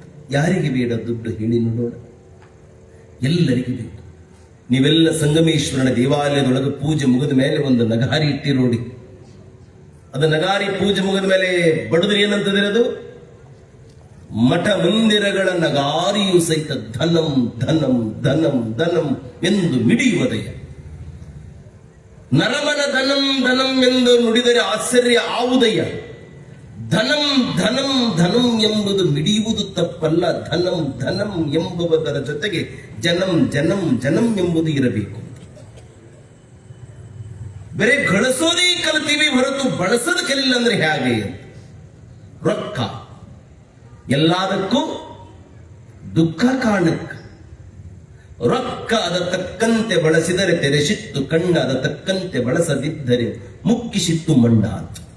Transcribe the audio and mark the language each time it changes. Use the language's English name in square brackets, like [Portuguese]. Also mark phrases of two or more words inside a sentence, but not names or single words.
[Kannada] ಯಾರಿಗೆ ಬೇಡ ದುಡ್ಡು ಹೇಳಿ ನೋಡೋಣ, ಎಲ್ಲರಿಗೂ ಬೇಕು. ನೀವೆಲ್ಲ ಸಂಗಮೇಶ್ವರನ ದೇವಾಲಯದೊಳಗೆ ಪೂಜೆ ಮುಗಿದ ಮೇಲೆ ಒಂದು ನಗಾರಿ ಇಟ್ಟಿರೋಡಿ. ಅದು ನಗಾರಿ ಪೂಜೆ ಮುಗಿದ ಮೇಲೆ ಬಡದ್ರಿ ಏನಂತದಿರೋದು? ಮಠ ಮಂದಿರಗಳ ನಗಾರಿಯು ಸಹಿತ ಧನಂ ಧನಂ ಧನಂ ಧನಂ ಎಂದು ಮಿಡಿಯುವುದಯ. ನರಮನ ಧನಂ ಧನಂ ಎಂದು ನುಡಿದರೆ ಆಶ್ಚರ್ಯ ಆವುದಯ್ಯ. ಧನಂ ಧನಂ ಧನಂ ಎಂಬುದು ಮಿಡಿಯುವುದು ತಪ್ಪಲ್ಲ. ಧನಂ ಧನಂ ಎಂಬುವುದರ ಜೊತೆಗೆ ಜನಂ ಜನಂ ಜನಂ ಎಂಬುದು ಇರಬೇಕು. ಬೇರೆ ಗಳಿಸೋದೇ ಕಲಿತೀವಿ ಹೊರತು ಬಳಸೋದು ಕಲಿಲ್ಲ ಅಂದ್ರೆ ಹೇಗೆ? ರೊಕ್ಕ ಎಲ್ಲದಕ್ಕೂ ದುಃಖ ಕಾರಣಕ್ಕೆ. ರೊಕ್ಕ ಅದ ತಕ್ಕಂತೆ ಬಳಸಿದರೆ ತೆರೆಸಿತ್ತು ಕಣ್ಣ, ಅದ ತಕ್ಕಂತೆ ಬಳಸದಿದ್ದರೆ ಮುಕ್ಕಿಸಿತ್ತು ಮಂಡ ಅಂತ.